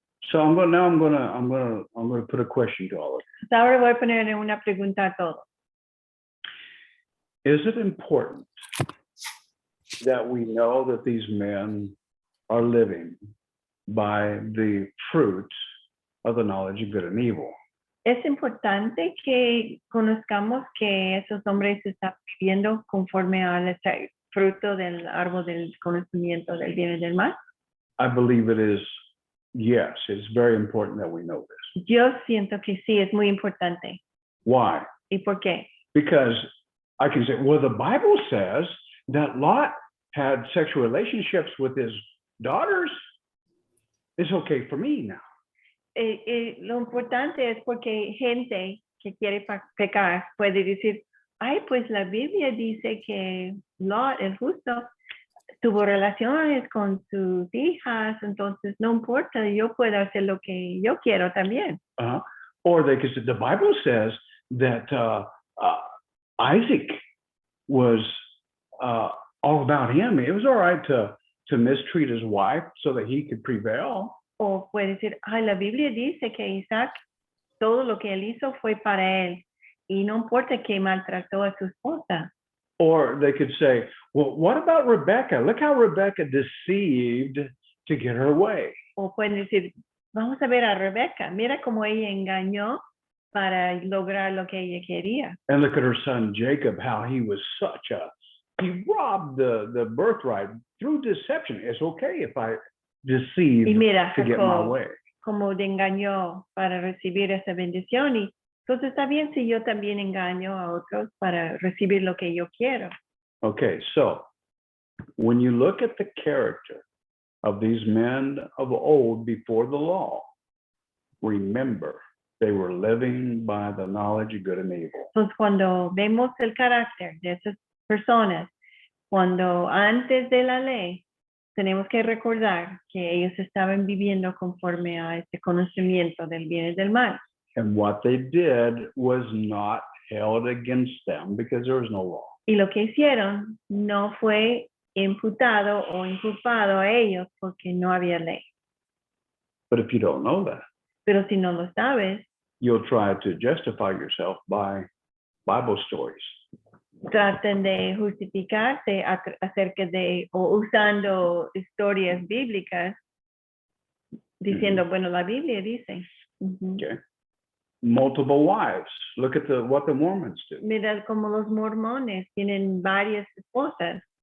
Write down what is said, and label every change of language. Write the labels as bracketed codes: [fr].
[en] So I'm gonna put a question to all of you. [es] Ahora voy a ponerle una pregunta a todos. [en] Is it important that we know that these men are living by the fruits of the knowledge of good and evil? [es] Es importante que conozcamos que esos hombres están viviendo conforme al fruto del árbol del conocimiento del bien y del mal. [en] I believe it is, yes, it's very important that we know this. [es] Yo siento que sí, es muy importante. [en] Why? [es] ¿Y por qué? [en] Because I can say, well, the Bible says that Lot had sexual relationships with his daughters. It's okay for me now. [es] Lo importante es porque gente que quiere pecar puede decir, ay, pues la Biblia dice que Lot, el justo, tuvo relaciones con sus hijas, entonces no importa, yo puedo hacer lo que yo quiero también. [en] Or they could say, the Bible says that Isaac was all about him. It was all right to mistreat his wife so that he could prevail. [es] O puede decir, ay, la Biblia dice que Isaac, todo lo que él hizo fue para él. Y no importa que maltrató a su esposa. [en] Or they could say, well, what about Rebecca? Look how Rebecca deceived to get her way. [es] O pueden decir, vamos a ver a Rebeca, mira cómo ella engañó para lograr lo que ella quería. [en] And look at her son Jacob, how he was he robbed the birthright through deception. It's okay if I deceive [es] Y mira, [en] to get my [es] Jacob, [en] way. [es] como te engañó para recibir esa bendición. Y entonces está bien si yo también engaño a otros para recibir lo que yo quiero. [en] Okay, so when you look at the character of these men of old before the law, remember they were living by the knowledge of good and evil. [es] Entonces cuando vemos el carácter de esas personas, cuando antes de la ley, tenemos que recordar que ellos estaban viviendo conforme a este conocimiento del bien y del mal. [en] And what they did was not held against them because there was no law. [es] Y lo que hicieron no fue imputado o inculpado a ellos porque no había ley. [en] But if you don't know that, [es] Pero si no lo sabes, [en] you'll try to justify yourself by Bible stories. [es] traten de justificarse acerca de o usando historias bíblicas diciendo, bueno, la Biblia dice. Ujú. [en] Okay. Multiple wives. Look at what the Mormons do. [es] Mira como los mormones tienen varias esposas